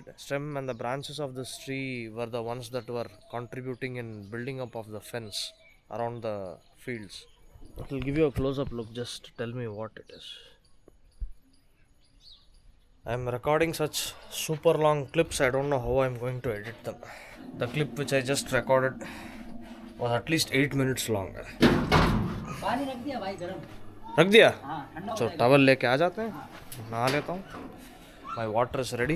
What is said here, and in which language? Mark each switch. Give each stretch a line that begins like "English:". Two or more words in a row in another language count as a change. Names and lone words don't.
English: Stem and the branches of this tree were the ones that were contributing in building up of the fence around the fields. I'll give you a close-up look. Just tell me what it is. I'm recording such super long clips. I don't know how I'm going to edit them. The clip which I just recorded was at least 8 minutes long.
Hindi: पानी रख दिया भाई गरम. रख दिया? हाँ ठंडा. So towel लेके आ जाते हैं. नहा लेता हूँ.
English: My water is ready.